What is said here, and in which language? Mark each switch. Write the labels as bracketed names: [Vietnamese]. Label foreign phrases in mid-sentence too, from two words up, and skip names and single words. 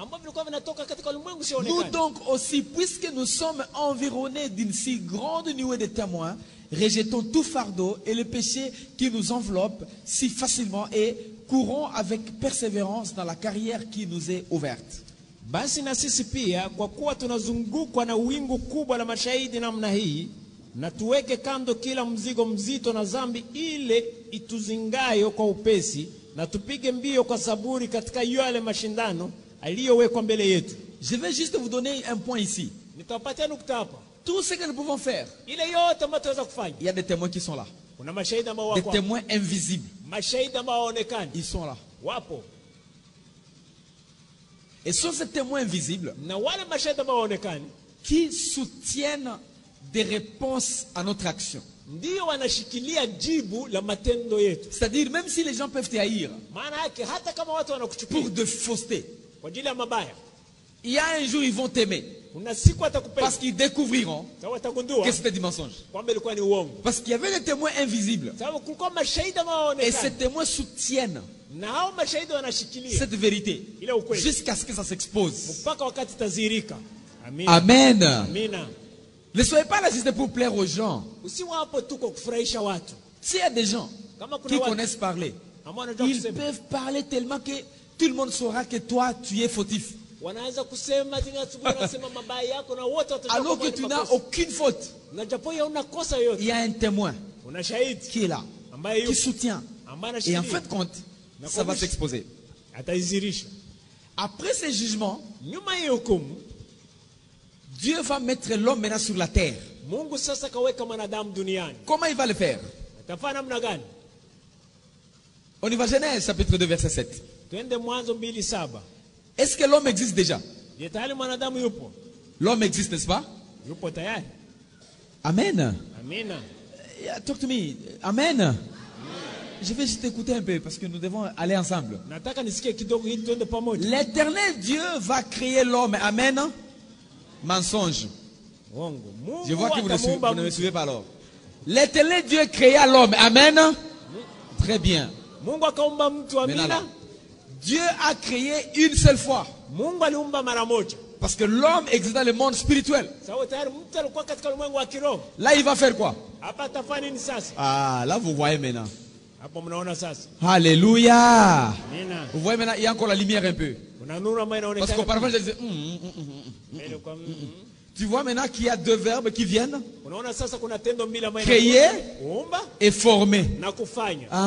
[French] Nous donc aussi, puisque nous sommes environnés d'une si grande nuée de témoins, rejetons tout fardeau et le péché qui nous enveloppe si facilement et courons avec persévérance dans la carrière qui nous est ouverte. [Swahili] Basi na sisi pia, kwa kuwa tunazungukwa na wingu kubwa la mashahidi namna hii, na tuweke kando kila mzigo mzito na dhambi ile ituzingayo kwa upesi, na tupige mbio kwa saburi katika yale mashindano aliyowekwa mbele yetu. [French] Je vais juste vous donner un point ici. [Swahili] Nitawapatia nukta hapa. [French] Tout ce que nous pouvons faire, [Swahili] ile yote ambayo tunaweza kufanya. [French] Il y a des témoins qui sont là. [Swahili] Kuna mashahidi ambao wako. [French] Des témoins invisibles. [Swahili] Mashahidi ambao hawaonekani. [French] Ils sont là. [Swahili] Wapo. [French] Et sont ces témoins invisibles [Swahili] na wale mashahidi ambao hawaonekani [French] qui soutiennent des réponses à notre action. [Swahili] Ndio wanashikilia jibu la matendo yetu. [French] C'est-à-dire même si les gens peuvent te haïr [Swahili] Maana yake hata kama watu wanakuchukia [French] pour de fausseté, [Swahili] kwa ajili ya mabaya, [French] il y a un jour ils vont t'aimer [Swahili] kuna siku atakupenda [French] parce qu'ils découvriront [Swahili] sababu atagundua [French] que c'était du mensonge. [Swahili] kwamba ilikuwa ni uongo. [French] Parce qu'il y avait des témoins invisibles [Swahili] Sababu kulikuwa mashahidi ambao [French] et ces [Swahili] wanaonekana [French] témoins soutiennent [Swahili] na hao mashahidi wanashikilia [French] cette vérité [Swahili] ile ukweli [French] jusqu'à ce que ça s'expose. [Swahili] mpaka wakati tazirika. Amina. [French] Amen. [Swahili] Amina. [French] Ne soyez pas là juste pour plaire aux gens. [Swahili] Usiwapo tu kwa kufurahisha watu. [French] S'il y a des gens [Swahili] Kama kuna [French] qui [Swahili] watu [French] connaissent parler, [Swahili] ambao wanajua [French] ils [Swahili] kusema, [French] peuvent parler tellement que tout le monde saura que toi tu es fautif. [Swahili] wanaweza kusema tena asubuhi wanasema mabaya yako na wote watajua [French] Alors que [Swahili] kwamba [French] tu [Swahili] ni [French] n'as [Swahili] makosa. [French] aucune faute. [Swahili] Na japo hauna kosa [French] Il [Swahili] yote, [French] y a un témoin [Swahili] una shahidi [French] qui est là, [Swahili] ambaye [French] qui [Swahili] yupo [French] soutient. [Swahili] ambaye [French] Et en [Swahili] anashikilia [French] fin de compte, ça va s'exposer. [Swahili] ataizirisha. [French] Après ces jugements, [Swahili] Nyuma ya hukumu, [French] Dieu va mettre l'homme maintenant sur la terre. [Swahili] Mungu sasa kaweka mwanadamu duniani. [French] Comment il va le faire? [Swahili] Atafanya namna gani? [French] On y va, Genèse chapitre 2 verset 7. [Swahili] Twende Mwanzo 2:7. [French] Est-ce que l'homme existe déjà? [Swahili] Je tayari mwanadamu yupo? [French] L'homme existe, n'est-ce pas? [Swahili] Yupo tayari. [French] Amen. [Swahili] Amina. [English] Talk to me. Amen. [French] Je vais juste écouter un peu parce que nous devons aller ensemble. [Swahili] Nataka nisikie kidogo ili twende pamoja. [French] L'éternel Dieu va créer l'homme. Amen. Mensonge. [Swahili] Uongo. [French] Je vois que vous [Swahili] atamuumba [French] ne me [Swahili] mtu. [French] suivez pas alors. L'éternel Dieu créa l'homme. Amen. Très bien. [Swahili] Mungu akaumba mtu. [French] Maintenant là, [Swahili] Amina. [French] Dieu a créé une seule fois. [Swahili] Mungu aliumba mara moja. [French] Parce que l'homme existe dans le monde spirituel. [Swahili] Sawa tayari mtu alikuwa katika ulimwengu wa kiroho. [French] Là, il va faire quoi? [Swahili] Hapa atafanya nini sasa? [French] Ah, là, vous voyez maintenant. [Swahili] Hapo mnaona sasa. [French] Alléluia. [Swahili] Amina. [French] Vous voyez maintenant, il y a encore la lumière un peu. [Swahili] Kuna nuru ambayo [French] Parce [Swahili] inaonekana. [French] qu'auparavant, je disais, [Swahili] Ile kwa [French] Tu vois maintenant qu'il y a deux verbes qui viennent, [Swahili] unaona sasa kuna tendo mbili ambayo [French] créer [Swahili] kuumba [French] et former. [Swahili] na kufanya.